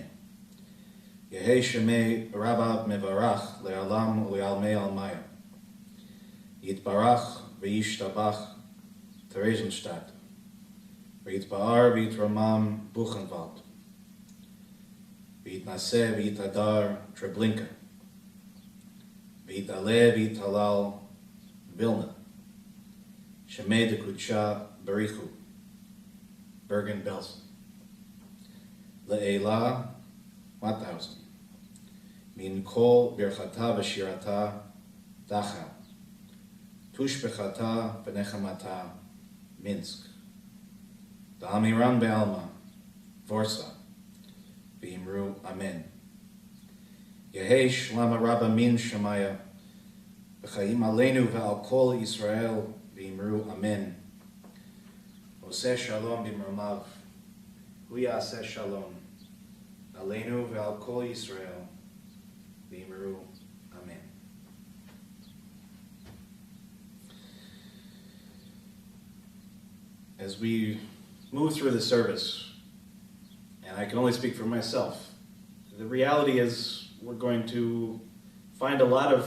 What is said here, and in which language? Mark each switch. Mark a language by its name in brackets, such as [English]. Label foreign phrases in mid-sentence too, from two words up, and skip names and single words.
[Aramaic] יהא שמיה רבא מברך לעלם ולעלמי עלמיא, יתברך וישתבח Theresienstadt, ויתפאר ויתרומם Buchenwald, ויתנשא ויתהדר Treblinka, ויתעלה ויתהלל Vilna, שמיה דקודשא בריך הוא, Bergen-Belsen. Le'ela, 1,000. מן כל ברכתא ושירתא, Dachau. תשבחתא ונחמתא, Minsk. דאמירן בעלמא, Vorsa. ואמרו אמן. יהא שלמא רבא מן שמיא, וחיים עלינו ועל כל ישראל, ואמרו אמן. [Hebrew] עושה שלום במרומיו, הוא יעשה שלום, עלינו ועל כל ישראל, ואמרו אמן. [English] As we move through the service, and I can only speak for myself, the reality is we're going to find a lot of